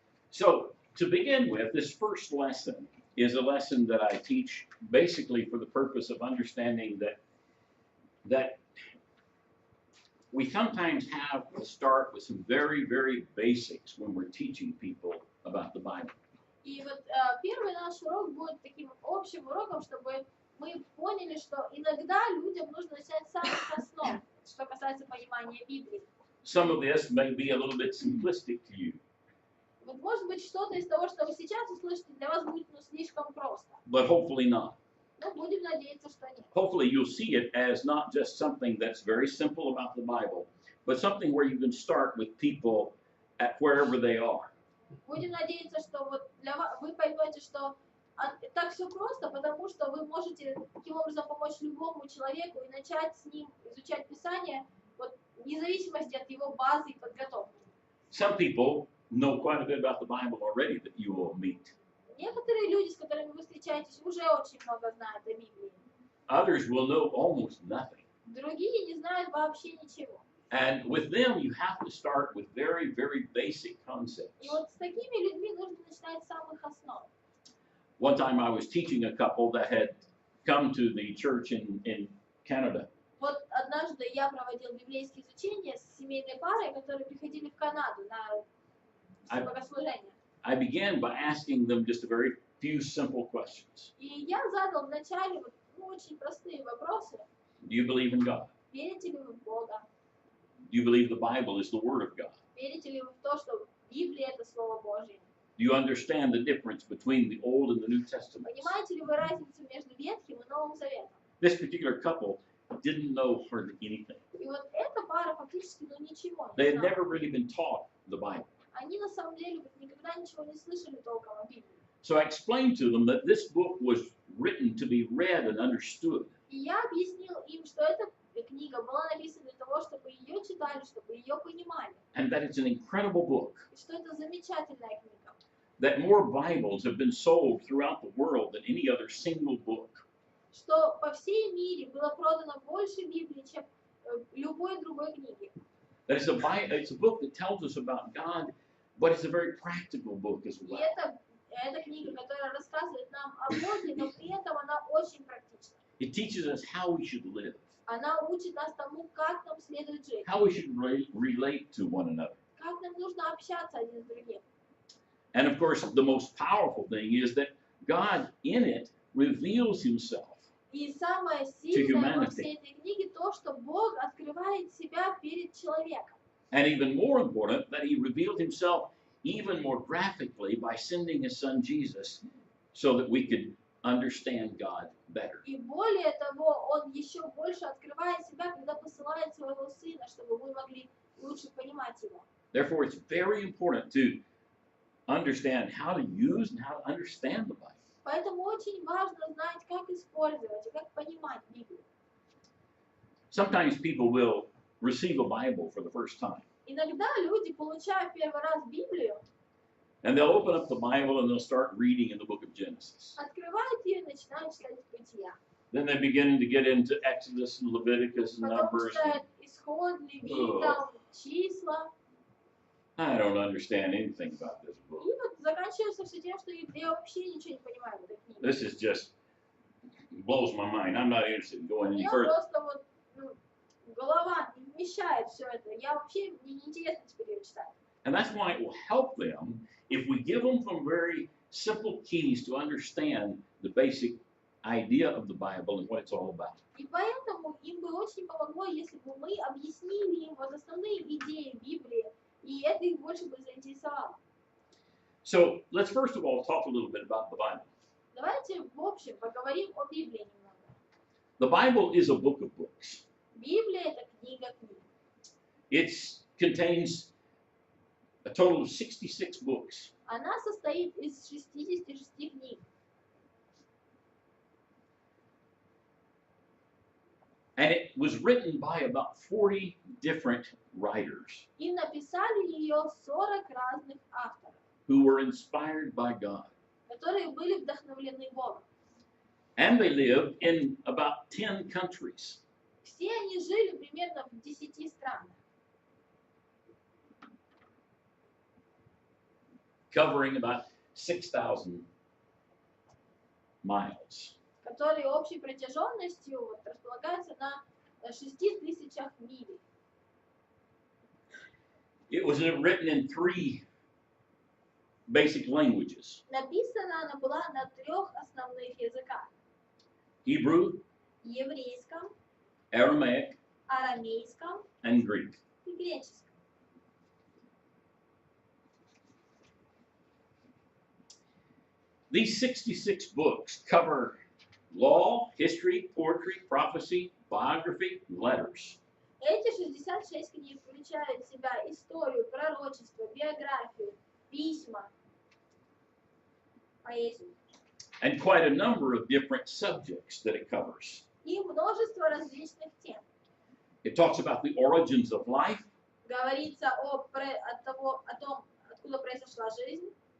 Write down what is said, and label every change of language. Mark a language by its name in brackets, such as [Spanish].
[English] So, to begin with, this first lesson is a lesson that I teach basically for the purpose of understanding that we sometimes have to start with some very, very basics when we're teaching people about the Bible. [Russian] И вот первый наш урок будет таким общим уроком, чтобы мы поняли, что иногда людям нужно начать с самых основ, что касается понимания Библии. [English] Some of this may be a little bit simplistic to you, [Russian] Вот может быть что-то из того, что вы сейчас услышите, для вас будет слишком просто. [English] but hopefully not. [Russian] Но будем надеяться, что нет. [English] Hopefully you'll see it as not just something that's very simple about the Bible, but something where you can start with people at wherever they are. [Russian] Будем надеяться, что вот для вас, вы поймете, что так все просто, потому что вы можете таким образом помочь любому человеку и начать с ним изучать Писание, вот, вне зависимости от его базы и подготовки. [English] Some people know quite a bit about the Bible already that you will meet. [Russian] Некоторые люди, с которыми вы встречаетесь, уже очень много знают о Библии. [English] Others will know almost nothing. [Russian] Другие не знают вообще ничего. [English] And with them, you have to start with very, very basic concepts. [Russian] И вот с такими людьми нужно начинать с самых основ. [English] One time I was teaching a couple that had come to the church in Canada. [Russian] Вот однажды я проводил библейские изучения с семейной парой, которые приходили в Канаду на богослужение. [English] I began by asking them just a very few simple questions. [Russian] И я задал вначале вот, очень простые вопросы. [English] Do you believe in God? [Russian] Верите ли вы в Бога? [English] Do you believe the Bible is the Word of God? [Russian] Верите ли вы в то, что Библия — это Слово Божье? [English] Do you understand the difference between the Old and the New Testament? [Russian] Понимаете ли вы разницу между Ветхим и Новым Заветом? [English] This particular couple didn't know hardly anything. [Russian] И вот эта пара фактически ничего [English] They [Russian] не [English] had [Russian] знала. [English] never really been taught the Bible. [Russian] Они на самом деле вот никогда ничего не слышали толком о Библии. [English] So I explained to them that this book was written to be read and understood. [Russian] И я объяснил им, что эта книга была написана для того, чтобы ее читали, чтобы ее понимали. [English] And that it's an incredible book. [Russian] И что это замечательная книга. [English] That more Bibles have been sold throughout the world than any other single book. [Russian] Что по всей мире было продано больше Библии, чем любой другой книги. [English] That it's a book that tells us about God, but it's a very practical book as [Russian] И [English] well. [Russian] это книга, которая рассказывает нам о Боге, но при этом она очень практична. [English] It teaches us how we should live, [Russian] Она учит нас тому, как нам следует жить, [English] how we should relate to one another. [Russian] как нам нужно общаться один с другим. [English] And of course, the most powerful thing is that God in it reveals himself. [Russian] И самое сильное во всей этой книге то, что Бог открывает себя перед человеком. [English] And even more important, that he revealed himself even more graphically by sending his son Jesus so that we could understand God better. [Russian] И более того, Он еще больше открывает себя, когда посылает своего Сына, чтобы мы могли лучше понимать Его. [English] Therefore, it's very important to understand how to use and how to understand the Bible. [Russian] Поэтому очень важно знать, как использовать и как понимать Библию. [English] Sometimes people will receive a Bible for the first time. [Russian] Иногда люди, получая первый раз Библию, [English] And they'll open up the Bible and they'll start reading in the book of Genesis. [Russian] открывают ее и начинают читать Бытия. [English] Then they begin to get into Exodus and Leviticus and [Russian] Потом [English] Numbers. [Russian] читают Исход, Левитам, числа. [English] I don't understand anything about this book. [Russian] И вот заканчивается все тем, что я вообще ничего не понимаю в этой книге. [English] This is just blows my mind. I'm not interested in going any [Russian] Мне [English] further. [Russian] просто вот голова не вмещает все это. Я вообще, мне неинтересно теперь ее читать. [English] And that's why it will help them if we give them some very simple keys to understand the basic idea of the Bible and what it's all about. [Russian] И поэтому им бы очень помогло, если бы мы объяснили им вот основные идеи Библии, и это их больше бы заинтересовало. [English] So let's first of all talk a little bit about the Bible. [Russian] Давайте в общем поговорим о Библии немного. [English] The Bible is a book of books. [Russian] Библия — это книга книг. [English] It contains a total of 66 books. [Russian] Она состоит из 66 книг. [English] And it was written by about 40 different writers [Russian] И написали ее 40 разных авторов, [English] who were inspired by God. [Russian] которые были вдохновлены Богом. [English] And they lived in about 10 countries. [Russian] Все они жили примерно в 10 странах, [English] Covering about 6,000 miles. [Russian] которые общей протяженностью вот, располагаются на 6000 миль. [English] It was written in 3 basic languages: [Russian] Написана она была на 3 основных языках: [English] Hebrew, [Russian] еврейском, [English] Aramaic, [Russian] арамейском [English] and Greek. [Russian] и греческом. [English] These 66 books cover law, history, poetry, prophecy, biography, and letters. [Russian] Эти 66 книг включают в себя историю, пророчество, биографию, письма, поэзию [English] And quite a number of different subjects that it covers. [Russian] и множество различных тем. [English] It talks about the origins of life, [Russian] Говорится о том, откуда произошла жизнь,